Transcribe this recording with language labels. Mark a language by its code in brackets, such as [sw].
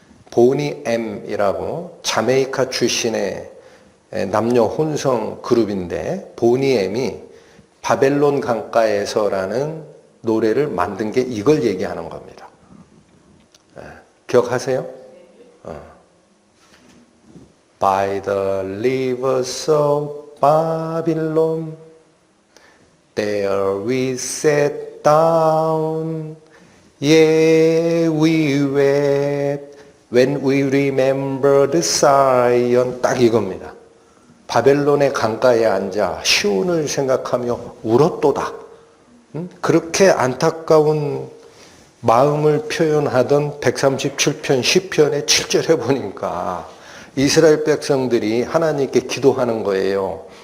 [ko] 보니 M이라고 자메이카 출신의 남녀 혼성 그룹인데 보니 M이 바벨론 강가에서라는 노래를 만든 게 이걸 얘기하는 겁니다. 기억하세요? [en] By the rivers of Babylon there we sat down, yeah we wept when we remembered Zion. [ko] 딱 이겁니다. 바벨론의 강가에 앉아 시온을 생각하며 울었도다. 그렇게 안타까운 마음을 표현하던 137편 시편의 7절에 보니까 이스라엘 백성들이 하나님께 기도하는 거예요.